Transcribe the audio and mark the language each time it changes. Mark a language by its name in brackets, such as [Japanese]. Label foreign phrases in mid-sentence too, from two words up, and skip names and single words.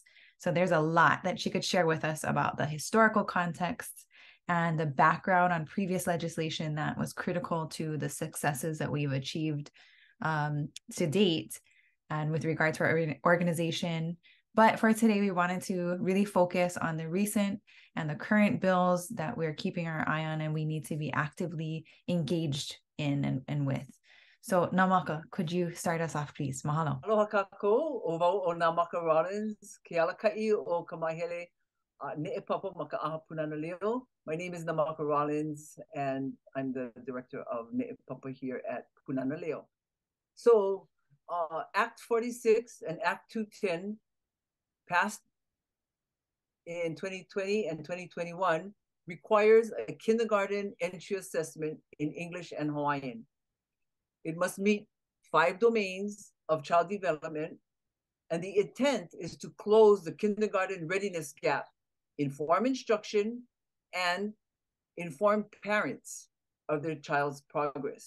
[English] So there's a lot that she could share with us about the historical context and the background on previous legislation that was critical to the successes that we've achieved to date, and with regard to our organization. But for today, we wanted to really focus on the recent and the current bills that we're keeping our eye on and we need to be actively engaged in and with. So Namaka, could you start us off, please? Mahalo. [Hawaiian] Aloha kākou, o wau o Namaka Rollins, ke alakaʻi o ka mahele neʻe maka ʻaha Pūnana Leo. [English] My name is Namaka Rollins, and I'm the director of neʻe here at Pūnana Leo. So Act 46 and Act 210 passed in 2020 and 2021 requires a kindergarten entry assessment in English and Hawaiian. It must meet 5 domains of child development, and the intent is to close the kindergarten readiness gap, inform instruction, and inform parents of their child's progress.